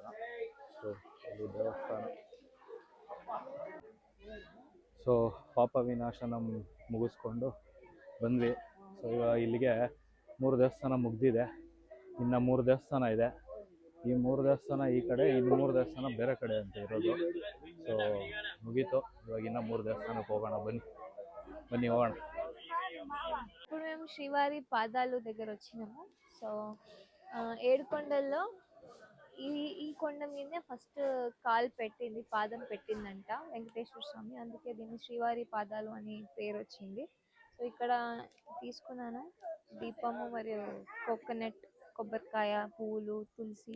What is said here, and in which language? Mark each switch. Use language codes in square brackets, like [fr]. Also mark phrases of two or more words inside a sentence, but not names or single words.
[kn] ಸೊ ಇದು ದೇವಸ್ಥಾನ. ಸೊ ಪಾಪ ವಿನಾಶನಂ ಮುಗಿಸ್ಕೊಂಡು ಬಂದ್ವಿ. ಸೊ ಇವಾಗ ಇಲ್ಲಿಗೆ 3 ದೇವಸ್ಥಾನ ಮುಗ್ದಿದೆ, ಇನ್ನು 3 ದೇವಸ್ಥಾನ ಇದೆ. ಈ 3 ದೇವಸ್ಥಾನ ಈ ಕಡೆ, ಇನ್ನು 3 ದೇವಸ್ಥಾನ ಬೇರೆ ಕಡೆ ಅಂತ ಇರೋದು. ಸೊ ಮುಗೀತು, ಇವಾಗ ಇನ್ನು 3 ದೇವಸ್ಥಾನಕ್ಕೆ ಹೋಗೋಣ. ಬನ್ನಿ ಹೋಗೋಣ. [te] ఇప్పుడు మేము శ్రీవారి పాదాలు దగ్గర వచ్చినాము. సో ఏడుకొండల్లో ఈ కొండ మీదనే ఫస్ట్ కాలు పెట్టింది, పాదం పెట్టిందంట వెంకటేశ్వర స్వామి. అందుకే దీన్ని శ్రీవారి పాదాలు అని పేరు వచ్చింది. సో ఇక్కడ తీసుకున్నాను దీపము మరియు కోకోనట్, కొబ్బరికాయ, పూలు, తులసి.